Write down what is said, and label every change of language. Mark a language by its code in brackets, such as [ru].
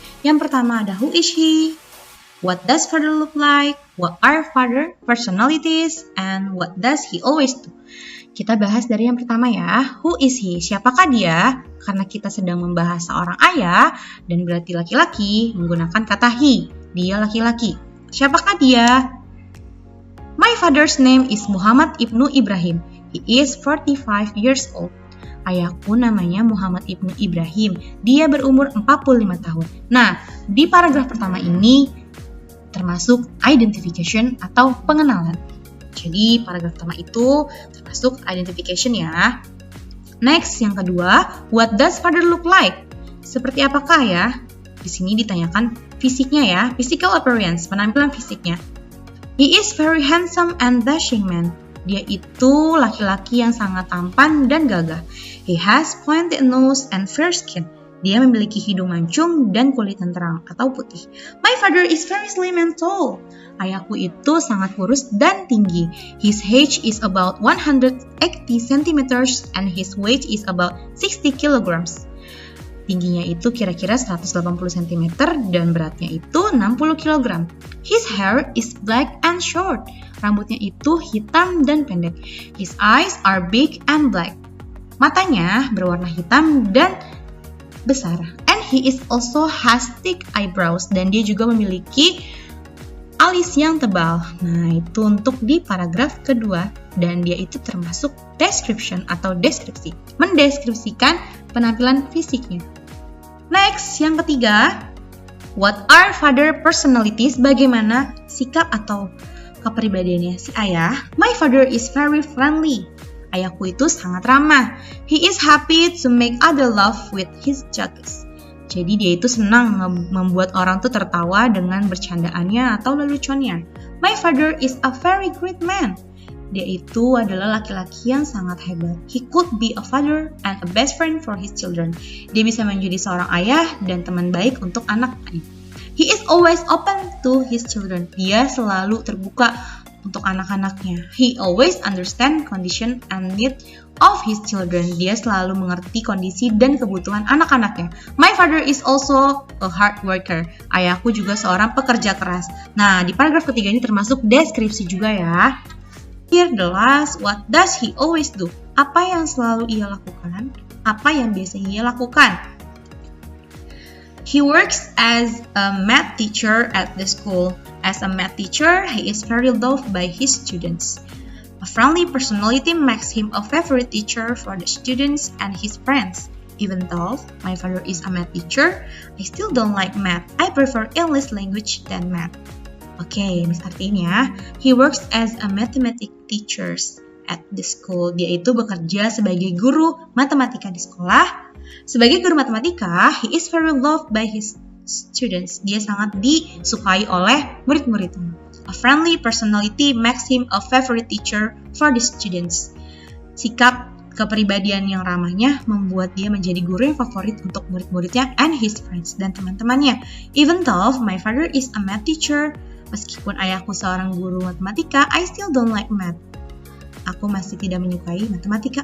[id] Yang pertama ada [en] who is he, what does father look like, what are father personalities, and what does he always do. [id] Kita bahas dari yang pertama ya, [en] who is he, [id] siapakah dia? Karena kita sedang membahas seorang ayah dan berarti laki-laki, menggunakan kata he, dia laki-laki. Siapakah dia? [en] My father's name is Muhammad Ibnu Ibrahim. He is 45 years old. [id] Ayahku namanya Muhammad Ibnu Ibrahim. Dia berumur 45 tahun. Nah, di paragraf pertama ini termasuk identification atau pengenalan. Jadi, paragraf pertama itu termasuk identification ya. [en] Next, [id] yang kedua, [en] what does father look like? [id] Seperti apakah ya? Di sini ditanyakan fisiknya ya, [en] physical appearance, [id] penampilan fisiknya. [en] He is very handsome and dashing man. [id] Dia itu laki-laki yang sangat tampan dan gagah. [en] He has pointed nose and fair skin. [id] Dia memiliki hidung mancung dan kulit yang terang atau putih. [en] My father is very slim and tall. [id] Ayahku itu sangat kurus dan tinggi. [en] His height is about 180 centimeters and his weight is about 60 kilograms. [id] Tingginya itu kira-kira 180 cm dan beratnya itu 60 kg. [en] His hair is black and short. [id] Rambutnya itu hitam dan pendek. [en] His eyes are big and black. [id] Matanya berwarna hitam dan besar. [en] And he is also has thick eyebrows. [id] Dan dia juga memiliki alis yang tebal. Nah, itu untuk di paragraf kedua. Dan dia itu termasuk description atau deskripsi. Mendeskripsikan penampilan fisiknya. Next, yang ketiga. [en] What are father personalities? [id] Bagaimana sikap atau kepribadiannya si ayah? [en] My father is very friendly. [id] Ayahku itu sangat ramah. [en] He is happy to make other laugh with his jokes. [id] Jadi dia itu senang membuat orang tuh tertawa dengan bercandaannya atau leluconnya. [en] My father is a very great man. [id] Dia itu adalah laki-laki yang sangat hebat. [en] He could be a father and a best friend for his children. [id] Dia bisa menjadi seorang ayah dan teman baik untuk anak-anaknya. [en] He is always open to his children. [id] Dia selalu terbuka untuk anak-anaknya. [en] He always understand condition and need of his children. [id] Dia selalu mengerti kondisi dan kebutuhan anak-anaknya. [en] My father is also a hard worker. [id] Ayahku juga seorang pekerja keras. Nah, di paragraf ketiga ini termasuk deskripsi juga ya. [en] Here the last, what does he always do? [id] Apa yang selalu ia lakukan? Apa yang biasa ia lakukan? [en] He works as a math teacher at the school. As a math teacher, he is very loved by his students. A friendly personality makes him a favorite teacher for the students and his friends. Even though my father is a math teacher, I still don't like math. I prefer English language than math. [id] Oke, artinya, [en] he works as a mathematics teacher at the school. [id] Dia itu bekerja sebagai guru matematika di sekolah. Sebagai guru matematika, [en] he is very loved by his students. [id] Dia sangat disukai oleh murid-muridnya. [en] A friendly personality makes him a favorite teacher for the students. [id] Sikap kepribadian yang ramahnya membuat dia menjadi guru yang favorit untuk murid-muridnya [en] and his friends [id] dan teman-temannya. [en] Even though my father is a math teacher, [id] meskipun ayahku seorang guru matematika, [en] I still don't like math. [id] Aku masih tidak menyukai matematika.